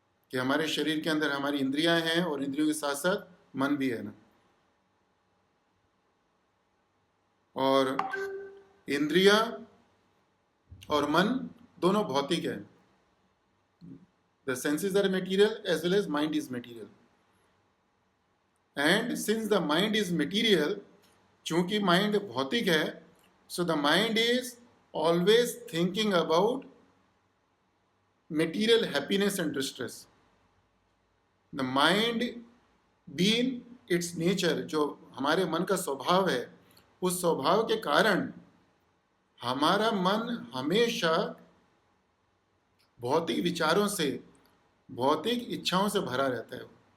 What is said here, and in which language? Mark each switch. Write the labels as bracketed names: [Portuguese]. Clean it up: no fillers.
[Hindi] कि हमारे शरीर के अंदर हमारी इंद्रियां हैं और इंद्रियों के साथ साथ मन भी है ना. और इंद्रियां और मन दोनों भौतिक है. [English] The senses are material as well as mind is material. And since the mind is material, [Hindi] चूंकि mind भौतिक है, [English] so the mind is always thinking about material happiness and distress. The mind being its nature, [Hindi] जो हमारे मन का स्वभाव है, उस स्वभाव के कारण हमारा मन हमेशा भौतिक विचारों से, भौतिक इच्छाओं से भरा रहता है।